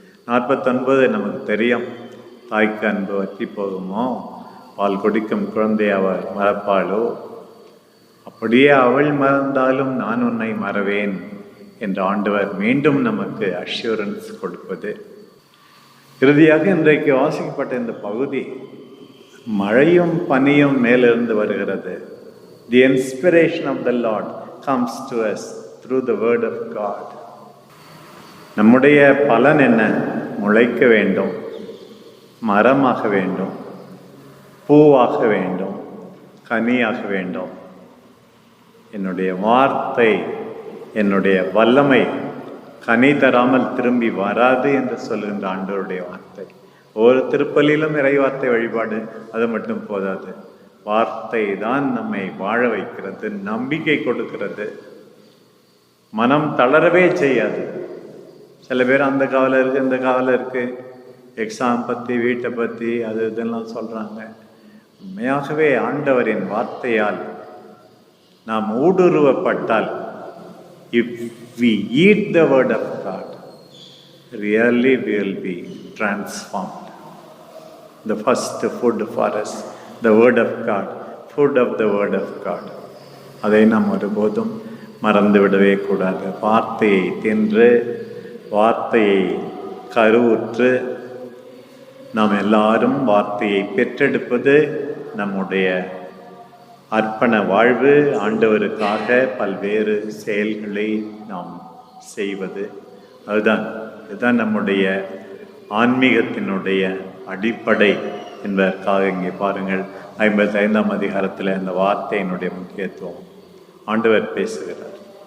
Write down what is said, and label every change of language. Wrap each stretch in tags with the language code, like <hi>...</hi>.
<ta>49 நமக்கு தெரியும். தாய்க்கு அன்பு வற்றி போகுமோ, பால் குடிக்கும் குழந்தை அவள் மறப்பாளோ, அப்படியே அவள் மறந்தாலும் நான் உன்னை மறவேன் என்று ஆண்டவர் மீண்டும் நமக்கு அஷ்யூரன்ஸ் கொடுப்பது. இறுதியாக இன்றைக்கு வாசிக்கப்பட்ட இந்த பகுதி, மழையும் பனியும் மேலிருந்து வருகிறது.</ta> <en>The inspiration of the Lord comes to us through the word of God.</en> <ta>நம்முடைய பலன் என்ன? முளைக்க வேண்டும், மரமாக வேண்டும், பூவாக வேண்டும், கனியாக வேண்டும். என்னுடைய வார்த்தை, என்னுடைய வல்லமை கனி தராமல் திரும்பி வராது என்று சொல்லுகின்ற ஆண்டவருடைய வார்த்தை. ஒவ்வொரு திருப்பலியிலும் இறைவார்த்தை வழிபாடு, அது மட்டும் போதாது. வார்த்தை தான் நம்மை வாழ வைக்கிறது, நம்பிக்கை கொடுக்கிறது, மனம் தளரவே செய்யாது. சில பேர் அந்த கவலை இருக்குது, இந்த கவலை இருக்குது, எக்ஸாம் பற்றி, வீட்டை பற்றி, அது இதெல்லாம் சொல்கிறாங்க. உண்மையாகவே ஆண்டவரின் வார்த்தையால் நாம் ஊடுருவப்பட்டால்,</ta> <en>if we eat the word of God, really we will be transformed. The first food for us, the word of God, food of the word of God.</en> <ta>அதை நாம் ஒருபோதும் மறந்து விடவே கூடாது. வார்த்தையை தின்று, வார்த்தையை கருவுற்று, நாம் எல்லாரும் வார்த்தையை பெற்றெடுப்பது நம்முடைய அர்ப்பண வாழ்வு. ஆண்டவருக்காக பல்வேறு செயல்களை நாம் செய்வது, இதுதான் நம்முடைய ஆன்மீகத்தினுடைய அடிப்படை என்பதற்காக இங்கே பாருங்கள், 55ஆம் அதிகாரத்தில் இந்த வார்த்தையினுடைய முக்கியத்துவம் ஆண்டவர் பேசுகிறார்.</ta>